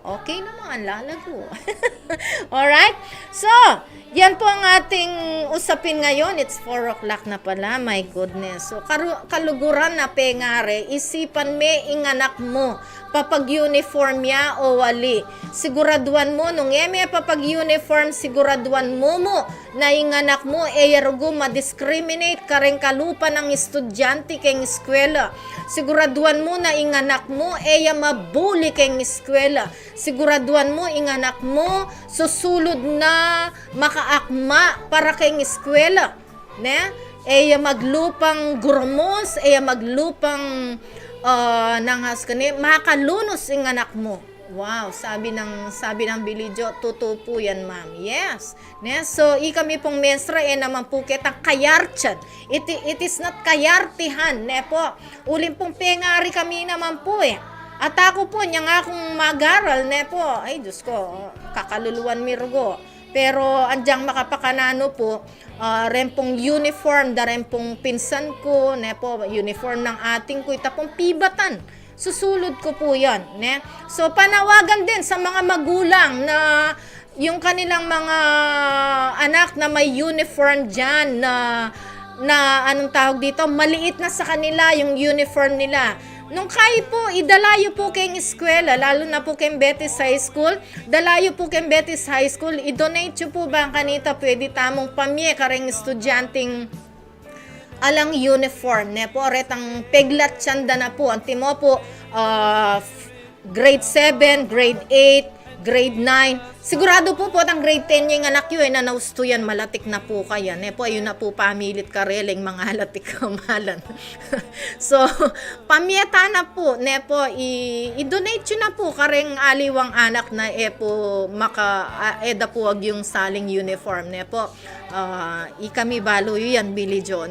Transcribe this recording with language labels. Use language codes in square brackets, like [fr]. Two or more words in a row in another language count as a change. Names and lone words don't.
[tl] Okay naman, lalago. Alright? So, yan po ang ating usapin ngayon. [en] It's 4 o'clock na pala, my goodness. So, [pam] kaluguran na pengare, isipan me ing anak mo, papag-uniform ya o wali. Siguraduan mo, nung papag-uniform, siguraduan mo na ing anak mo, yarugo ma-discriminate kareng kalupa ng estudyante keng eskwela. Siguraduan mo na ing anak mo, mabuli keng eskwela. Siguraduan mo ing anak mo, susulod na makaakma para keng eskwela. Ne? Maglupang gurmos, maglupang nangas kani, makalunos ing anak mo. Wow, sabi ng Billy Jo, totoo po yan, ma'am. Yes. Ne? So, kami pong mestra, naman po kitang kayartyan. [en] It is not [pam] kayartihan, ne po. Uling pong pengari kami naman po At ako po, niya nga akong mag-aral, ne po. Ay, Diyos ko, kakaluluan mirgo. Pero, andyang makapakanano po, ren pong uniform, da ren pong pinsan ko, ne po, uniform ng ating ko, itapong pibatan. Susulod ko po yan. Ne? [tl] So, panawagan din sa mga magulang na yung kanilang mga anak na may uniform dyan na anong tawag dito, maliit na sa kanila yung uniform nila. [pam] Nung kayo po, idalayo po kayong eskwela, lalo na po kayong Betis High School, dalayo po kayong Betis High School, i-donate nyo po ba ang kanita, pwede tamong pamye, kareng estudyanteng alang uniform, ne po, retang peglat tsanda na po, antimo po, grade 7, grade 8, grade 9, sigurado po ang grade 10 yung anak yun, na nausto yan, malatik na po kaya, ne po, ayun na po, pamilit kareleng mga halatik kamalan. So, pamieta na po, ne po, i-donate yun na po, kareng aliwang anak na po, eda po wag yung saling uniform, ne po, ikami balo yan, Billy John.